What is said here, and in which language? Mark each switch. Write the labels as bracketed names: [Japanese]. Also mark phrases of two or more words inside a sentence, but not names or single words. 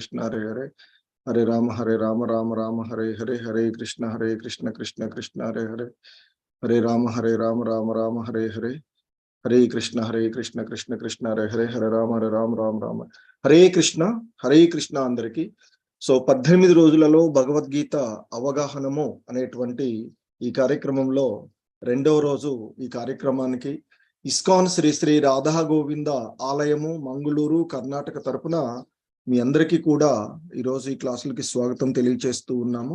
[Sanskrit] कृष्ण हरे हरे हरे राम राम राम हरे हरे हरे कृष्ण कृष्ण कृष्ण हरे हरे हरे राम राम राम हरे हरे हरे कृष्ण कृष्ण कृष्ण हरे हरे हरे राम राम राम हरे कृष्ण [Telugu] అందరికి సో 18 రోజులలో భగవద్గీత అవగాహనము అనేటువంటి ఈ కార్యక్రమంలో రెండవ రోజు ఈ కార్యక్రమానికి ఇస్కాన్ శ్రీ శ్రీ రాధా గోవింద ఆలయము మంగళూరు కర్ణాటక తరపున మీ అందరికీ కూడా ఈరోజు ఈ క్లాసులకి స్వాగతం తెలియజేస్తూ ఉన్నాము.